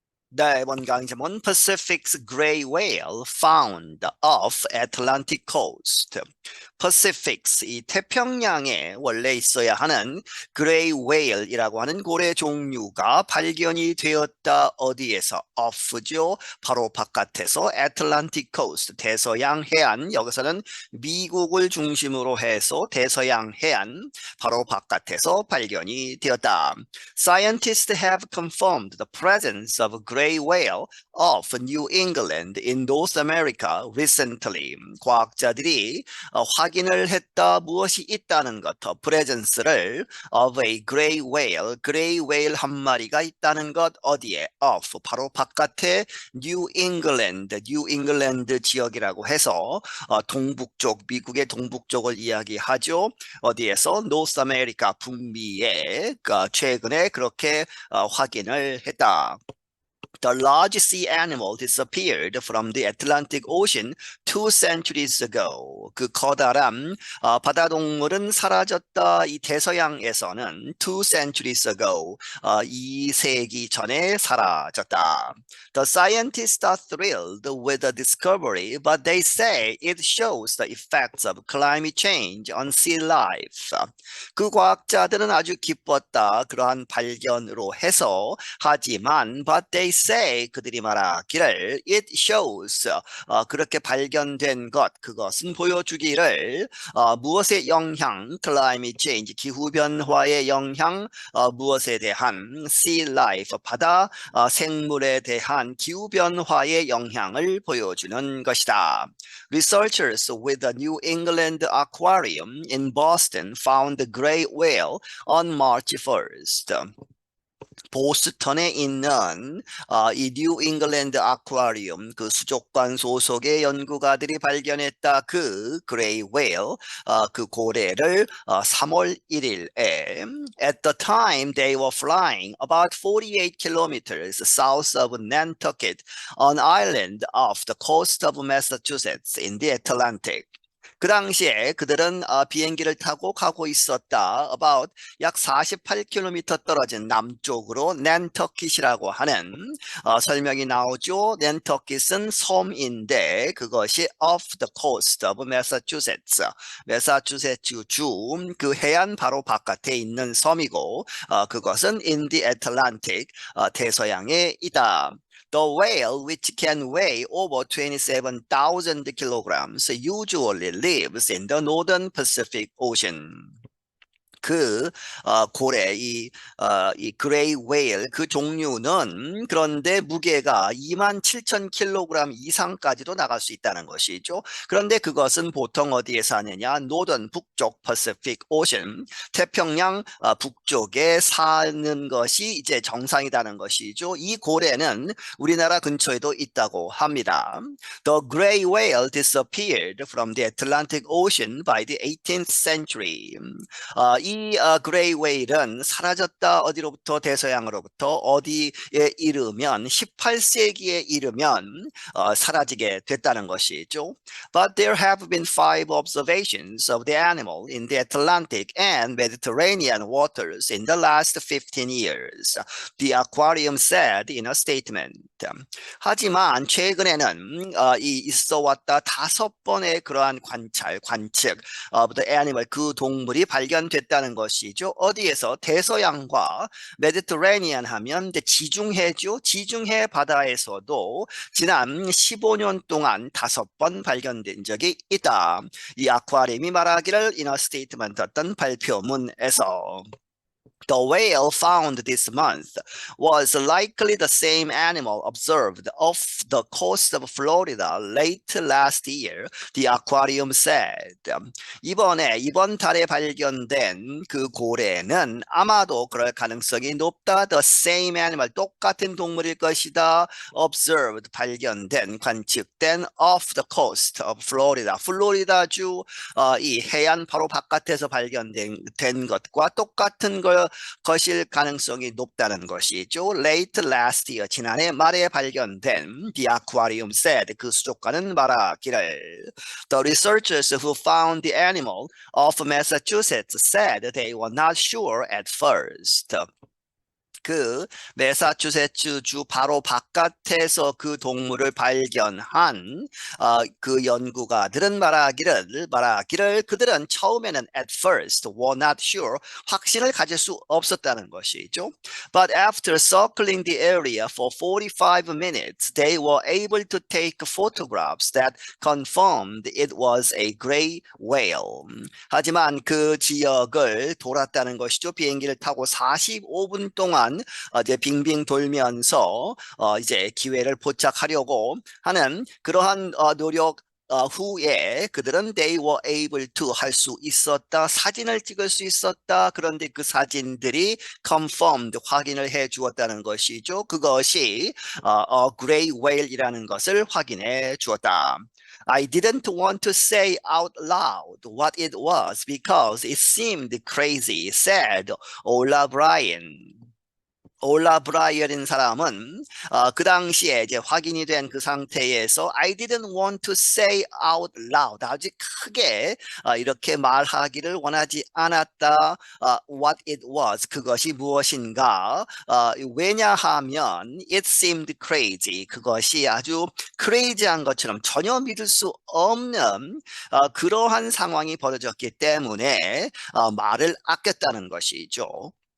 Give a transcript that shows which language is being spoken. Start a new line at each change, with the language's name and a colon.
Korean: 네, 이번 강의 제목은
English: Pacific's Gray Whale Found off Atlantic Coast.
Korean: Pacific's 이 태평양에 원래 있어야 하는 Gray Whale이라고 하는 고래 종류가 발견이 되었다. 어디에서? off죠. 바로 바깥에서 Atlantic Coast 대서양 해안. 여기서는 미국을 중심으로 해서 대서양 해안 바로 바깥에서 발견이 되었다.
English: Scientists have confirmed the presence of a gray whale of New England in North America recently.
Korean: 과학자들이 확인을 했다. 무엇이 있다는 것, presence를
English: of a gray whale
Korean: 한 마리가 있다는 것. 어디에? of 바로 바깥에 New England 지역이라고 해서 동북쪽, 미국의 동북쪽을 이야기하죠. 어디에서? North America 북미에 최근에 그렇게 확인을 했다.
English: The large sea animal disappeared from the Atlantic Ocean 2 centuries ago.
Korean: 그 커다란 바다 동물은 사라졌다. 이 대서양에서는
English: 2 centuries ago,
Korean: 2세기 전에 사라졌다.
English: The scientists are thrilled with the discovery, but they say it shows the effects of climate change on sea life.
Korean: 그 과학자들은 아주 기뻤다. 그러한 발견으로 해서 하지만
English: but they say
Korean: 그들이 말하기를
English: it shows
Korean: 그렇게 발견된 것 그것은 보여주기를 무엇의 영향 climate change 기후 변화의 영향 무엇에 대한 sea life 바다 생물에 대한 기후 변화의 영향을 보여주는 것이다.
English: Researchers with the New England Aquarium in Boston found the gray whale on March 1st.
Korean: 보스턴에 있는 이 뉴 잉글랜드 아쿠아리움 그 수족관 소속의 연구가들이 발견했다. 그 그레이 웨일 그 고래를 3월 1일에
English: at the time they were flying about 48 kilometers south of Nantucket, an island off the coast of Massachusetts in the Atlantic.
Korean: 그 당시에 그들은 비행기를 타고 가고 있었다. About 약 48km 떨어진 남쪽으로 낸터킷이라고 하는 설명이 나오죠. 낸터킷은 섬인데 그것이
English: off the coast of Massachusetts,
Korean: 매사추세츠 주 그 해안 바로 바깥에 있는 섬이고 그것은
English: in the Atlantic,
Korean: 대서양에 있다.
English: The whale, which can weigh over 27,000 kilograms, usually lives in the northern Pacific Ocean.
Korean: 그 고래 이 그레이 웨일 그 종류는 그런데 무게가 27,000kg 이상까지도 나갈 수 있다는 것이죠. 그런데 그것은 보통 어디에 사느냐? 노던 북쪽 퍼시픽 오션 태평양 북쪽에 사는 것이 이제 정상이라는 것이죠. 이 고래는 우리나라 근처에도 있다고 합니다.
English: The gray whale disappeared from the Atlantic Ocean by the 18th century.
Korean: 이 그레이 웨일은 사라졌다. 어디로부터? 대서양으로부터. 어디에 이르면 18세기에 이르면 사라지게 됐다는 것이죠.
English: But there have been 5 observations of the animal in the Atlantic and Mediterranean waters in the last 15 years. The aquarium said in a statement.
Korean: 하지만 최근에는 이 있어왔다 5번의 그러한 관측
English: the animal
Korean: 그 동물이 발견됐다는 것이죠. 어디에서? 대서양과 메디터레니안 하면 지중해죠. 지중해 바다에서도 지난 15년 동안 5번 발견된 적이 있다. 이 아쿠아리움이 말하기를
English: in a statement
Korean: 어떤 발표문에서
English: The whale found this month was likely the same animal observed off the coast of Florida late last year, the aquarium said.
Korean: 이번 달에 발견된 그 고래는 아마도 그럴 가능성이 높다.
English: The same animal,
Korean: 똑같은 동물일 것이다. Observed, 발견된, 관측된
English: off the coast of Florida,
Korean: 플로리다주 이 해안 바로 바깥에서 발견된 것과 똑같은 것일 가능성이 높다는 것이죠.
English: Late last year,
Korean: 지난해 말에 발견된
English: the aquarium said,
Korean: 그 수족관은 말하기를
English: The researchers who found the animal of Massachusetts said they were not sure at first.
Korean: 그 매사추세츠 주 바로 바깥에서 그 동물을 발견한 그 연구가들은 말하기를 그들은 처음에는
English: at first were not sure
Korean: 확신을 가질 수 없었다는 것이죠.
English: But after circling the area for 45 minutes, they were able to take photographs that confirmed it was a gray whale.
Korean: 하지만 그 지역을 돌았다는 것이죠. 비행기를 타고 45분 동안 이제 빙빙 돌면서 이제 기회를 포착하려고 하는 그러한 노력 후에 그들은
English: they were able to
Korean: 할 수 있었다. 사진을 찍을 수 있었다. 그런데 그 사진들이 confirmed 확인을 해 주었다는 것이죠. 그것이 gray whale이라는 것을 확인해 주었다.
English: I didn't want to say out loud what it was because it seemed crazy, said Ola Bryan.
Korean: 올라 브라이어인 사람은 그 당시에 이제 확인이 된 그 상태에서
English: I didn't want to say out loud
Korean: 아주 크게 이렇게 말하기를 원하지 않았다.
English: What it was
Korean: 그것이 무엇인가? 왜냐하면
English: it seemed crazy
Korean: 그것이 아주 crazy한 것처럼 전혀 믿을 수 없는 그러한 상황이 벌어졌기 때문에 말을 아꼈다는 것이죠.